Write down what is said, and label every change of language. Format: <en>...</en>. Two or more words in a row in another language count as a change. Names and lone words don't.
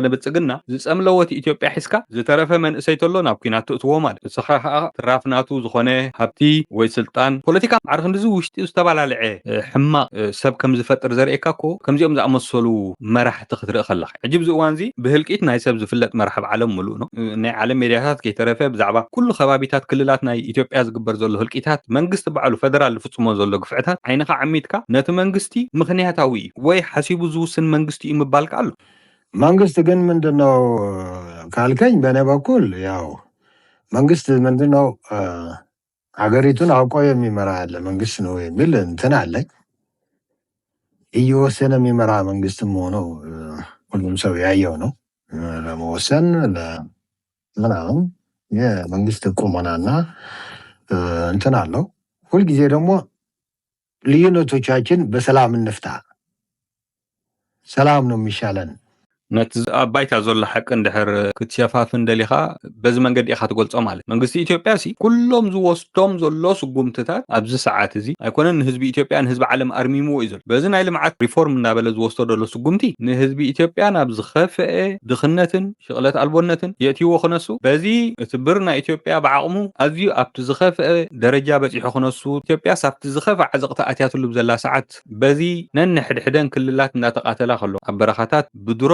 <ti>ብልፅግና ዝፀምለወት ኢትዮጵያ ሒዝካ ዝተረፈ መንእሰይ ተሎ ናብ ኩናት ትእትዎ ማለት እስኻ ከዓ ትራፍናቱ ዝኾነ ሃብቲ ወይ ስልጣን ፖለቲካ ዓርክ እንደዚ ውሽጢ ዝተባላለዐ ሕማቕ ሰብ ከም ዝፈጥር ዘርእየካ እኮ ከምዚኦም ዝኣመሰሉ መራሕቲ ክትርኢ ከለካ ሕጂ ብዚ እዋን እዚ ብህልቂት ናይ ሰብ ዝፍለጥ መራሕብ ዓለም ሙሉእ ነው። ናይ ዓለም ሜድያታት ከይተረፈ ብዛዕባ ኩሉ ከባቢታት ክልላት ናይ ኢትዮጵያ ዝግበር ዘሎ ህልቂታት መንግስቲ በዓሉ ፌደራል ፍጽሞ ዘሎ ግፍዕታት ዓይንኻ ዓሚትካ ነቲ መንግስቲ ምክንያታዊ ወይ ሓሲቡ ዝውስን መንግስቲ እዩ ምባልካ ኣሎ።</ti> <am>መንግስት ግን ምንድነው ካልከኝ በእኔ በኩል ያው መንግስት ምንድነው ሀገሪቱን አውቆ የሚመራ ያለ መንግስት ነው የሚል እንትን አለኝ። እየወሰነ የሚመራ መንግስትም ሆነው ሁሉም ሰው ያየው ነው። ለመወሰን ምናምን የመንግስት ቁመናና እንትን አለው። ሁልጊዜ ደግሞ ልዩነቶቻችን በሰላም እንፍታ፣ ሰላም ነው የሚሻለን።</am> <ti>ነቲ ኣብ ባይታ ዘሎ ሓቂ እንድሕር ክትሸፋፍን ደሊኻ በዚ መንገዲ ኢኻ ትገልጾ ማለት መንግስቲ ኢትዮጵያ ሲ ኩሎም ዝወስዶም ዘሎ ስጉምትታት ኣብዚ ሰዓት እዚ ኣይኮነን ንህዝቢ ኢትዮጵያ ንህዝቢ ዓለም ኣርሚምዎ እዩ ዘሎ በዚ ናይ ልምዓት ሪፎርም እናበለ ዝወስዶ ዘሎ ስጉምቲ ንህዝቢ ኢትዮጵያ ናብ ዝኸፍአ ድኽነትን ሽቕለት ኣልቦነትን የእትይዎ ክነሱ በዚ እቲ ብር ናይ ኢትዮጵያ ብዓቕሙ ኣዝዩ ኣብቲ ዝኸፍአ ደረጃ በፂሑ ክነሱ ኢትዮጵያ ሳብቲ ዝኸፍአ ዓዘቕቲ ኣትያትሉ ብዘላ ሰዓት በዚ ነንሕድሕደን ክልላት እናተቃተላ ከሎ ኣብ በረኻታት ብድሮን</ti>